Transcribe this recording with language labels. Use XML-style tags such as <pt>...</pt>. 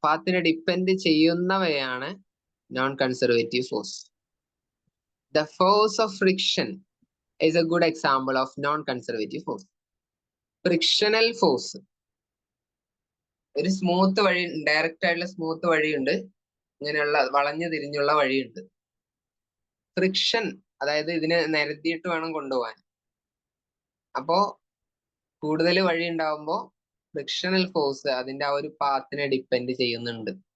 <ml>പാത്തിനെ depend ചെയ്യുന്നവയാണ് non conservative force.</ml> <en>The force of friction is a good example of non-conservative force.</en> <ml>Frictional force, ഒരു smooth വഴി, direct ആയിട്ടുള്ള smooth വഴിയുണ്ട്, ഇങ്ങനെയുള്ള വളഞ്ഞു തിരിഞ്ഞുള്ള വഴിയുണ്ട്. ഫ്രിക്ഷൻ അതായത് ഇതിനെ നിരത്തിയിട്ട് വേണം കൊണ്ടുപോകാൻ. അപ്പോ കൂടുതൽ വഴി ഉണ്ടാവുമ്പോ ഫ്രിക്ഷണൽ ഫോഴ്സ് അതിന്റെ ആ ഒരു പാത്തിനെ ഡിപ്പെൻഡ് ചെയ്യുന്നുണ്ട്.</ml>